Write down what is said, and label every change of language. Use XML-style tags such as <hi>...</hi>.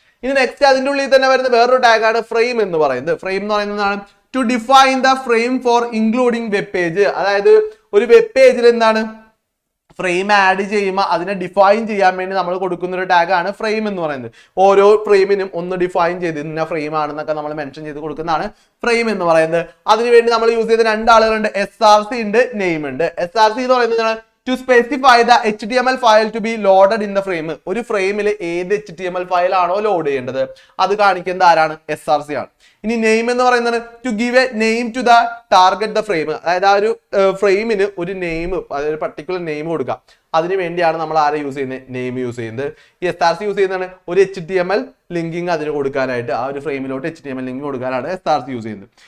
<ml>ഇനി നെക്സ്റ്റ് അതിന്റെ ഉള്ളിൽ തന്നെ വരുന്ന വേറൊരു ടാഗാണ് ഫ്രെയിം എന്ന് പറയുന്നത്. ഫ്രെയിം എന്ന് പറയുന്നതാണ്</ml> <en>To define the frame for including web page.</en> <ml>അതായത് ഒരു വെബ് പേജിൽ എന്താണ് ഫ്രെയിം ആഡ് ചെയ്യുമ്പോൾ അതിനെ ഡിഫൈൻ ചെയ്യാൻ വേണ്ടി നമ്മൾ കൊടുക്കുന്ന ഒരു ടാഗാണ് ഫ്രെയിം എന്ന് പറയുന്നത്. ഓരോ ഫ്രെയിമിനും ഒന്ന് ഡിഫൈൻ ചെയ്ത് ഇന്ന ഫ്രെയിം ആണെന്നൊക്കെ നമ്മൾ മെൻഷൻ ചെയ്ത് കൊടുക്കുന്നതാണ് ഫ്രെയിം എന്ന് പറയുന്നത്. അതിനുവേണ്ടി നമ്മൾ യൂസ് ചെയ്ത രണ്ടാളുകളുണ്ട്, SRC ഉണ്ട്, നെയിം ഉണ്ട്. SRC എന്ന് പറയുന്നത്</ml> <en>to specify the HTML file to be loaded in the frame.</en> <ml>ഒരു ഫ്രെയിമിൽ ഏത് HTML ഫയൽ ആണോ ലോഡ് ചെയ്യേണ്ടത് അത് കാണിക്കുന്നത് ആരാണ്? SRC ആണ്. ഇനി നെയിം എന്ന് പറയുന്നത്</ml> <en>To give a name to the target the frame.</en> <ml>അതായത് ആ ഒരു ഫ്രെയിമിന് ഒരു നെയിം, അതായത് പർട്ടിക്കുലർ നെയിം കൊടുക്കാം. അതിന് വേണ്ടിയാണ് നമ്മൾ ആരെ യൂസ് ചെയ്യുന്നത്? നെയിം യൂസ് ചെയ്യുന്നത്. ഈ SRC യൂസ് ചെയ്യുന്നതാണ് ഒരു HTML ലിങ്കിങ് അതിന് കൊടുക്കാനായിട്ട്, ആ ഒരു ഫ്രെയിമിലോട്ട് HTML ലിങ്ക് കൊടുക്കാനാണ് SRC യൂസ് ചെയ്യുന്നത്.</ml>